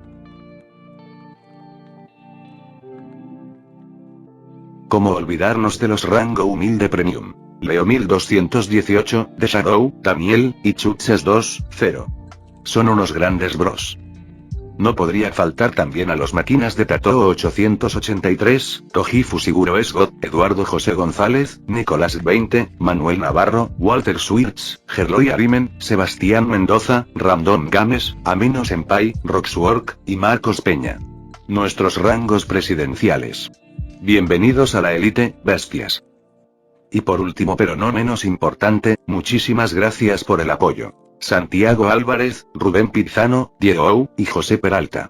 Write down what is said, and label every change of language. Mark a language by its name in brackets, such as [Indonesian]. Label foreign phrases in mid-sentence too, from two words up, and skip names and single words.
[Spanish] ¿Cómo olvidarnos de los rango humilde premium? Leo 1218, The Shadow, Daniel, y Chuches 2, 0. Son unos grandes bros. No podría faltar también a los máquinas de Tatoo 883, Toji Fusiguro Esgot, Eduardo José González, Nicolás 20, Manuel Navarro, Walter Swirtz, Gerloy Arimen, Sebastián Mendoza, Ramdón Gámez, Amino Senpai, Roxwork, y Marcos Peña. Nuestros rangos presidenciales. Bienvenidos a la élite, bestias. Y por último pero no menos importante, muchísimas gracias por el apoyo. Santiago Álvarez, Rubén Pizano, Diego Ou, y José Peralta.